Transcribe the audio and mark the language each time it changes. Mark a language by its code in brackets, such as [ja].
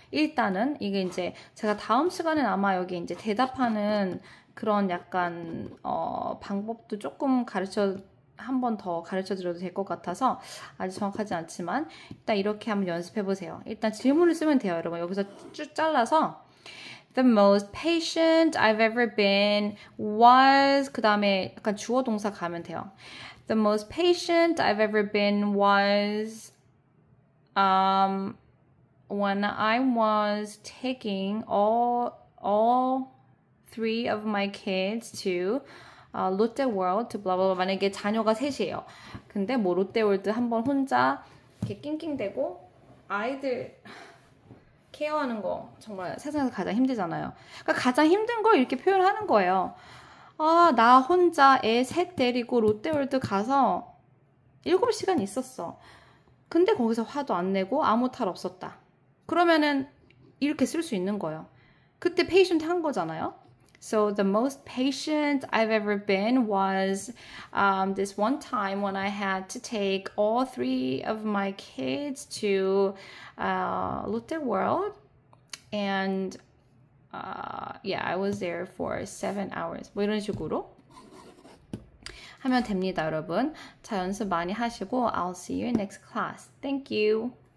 [ko] 일단은 이게 이제 제가 다음 시간엔 아마 여기 이제 대답하는 그런 약간 방법도 조금 한 번 더 가르쳐 드려도 될 것 같아서 아직 정확하지 않지만 일단 이렇게 한번 연습해 보세요. 일단 질문을 쓰면 돼요, 여러분. 여기서 쭉 잘라서 [en] The most patient I've ever been was [ko] 그 다음에 약간 주어 동사 가면 돼요. [en] The most patient I've ever been was when I was taking all three of my kids to 롯데월드 to blah blah blah. [ko] 만약에 자녀가 셋이에요. 근데 뭐 롯데월드 한번 혼자 이렇게 낑낑대고 아이들 케어하는 거 정말 세상에서 가장 힘들잖아요. 그러니까 가장 힘든 걸 이렇게 표현하는 거예요. 나 혼자 애 셋 데리고 롯데월드 가서 7시간 있었어. 근데 거기서 화도 안 내고 아무 탈 없었다. 그러면은 이렇게 쓸 수 있는 거예요. 그때 patient 한 거잖아요. [en] So the most patient I've ever been was this one time when I had to take all 3 of my kids to Lotte World, and yeah, I was there for 7 hours. [ko] 뭐 이런 식으로 하면 됩니다, 여러분. 자, 연습 많이 하시고 [en] I'll see you in next class. Thank you.